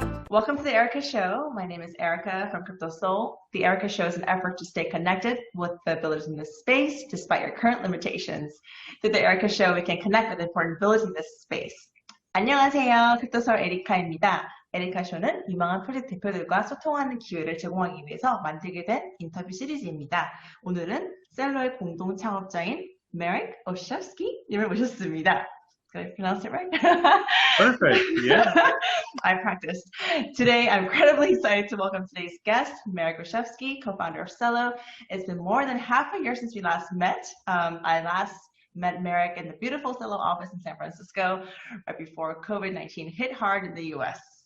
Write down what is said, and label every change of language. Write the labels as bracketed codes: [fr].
[en] Welcome to the Erica Show. My name is Erica from Crypto Soul. The Erica Show is an effort to stay connected with the builders in this space, despite your current limitations. Through the Erica Show, we can connect with important builders in this space. [ko] 안녕하세요. 크립토 소울 에리카입니다. 에리카쇼는 유망한 프로젝트 대표들과 소통하는 기회를 제공하기 위해서 만들게 된 인터뷰 시리즈입니다. 오늘은 셀로의 공동 창업자인 Marek Olszewski님을 모셨습니다. [en] Did I pronounce it right? Perfect, yeah. I practiced. Today, I'm incredibly excited to welcome today's guest, Marek Olszewski, co-founder of Celo. It's been more than half a year since we last met. I last met Marek in the beautiful Celo office in San Francisco, right before COVID-19 hit hard in the US.